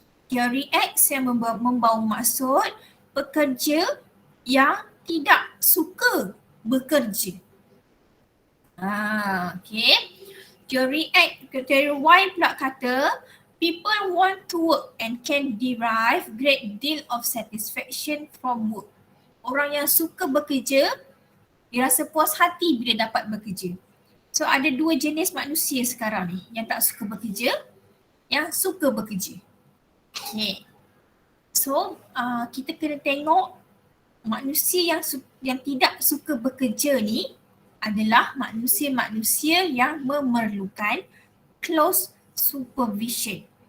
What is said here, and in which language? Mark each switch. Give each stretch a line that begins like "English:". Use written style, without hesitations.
Malay: Teori X yang membawa maksud pekerja yang tidak suka bekerja.
English: Okay.
Malay: Teori Y pula kata
English: people want to work and can derive great deal of satisfaction from work.
Malay: Orang yang suka bekerja, dia rasa puas hati bila dapat bekerja. So ada dua jenis manusia sekarang ni, yang tak suka bekerja, yang suka bekerja. Okay. So kita kena tengok manusia yang tidak suka bekerja ni adalah manusia-manusia yang memerlukan close supervision.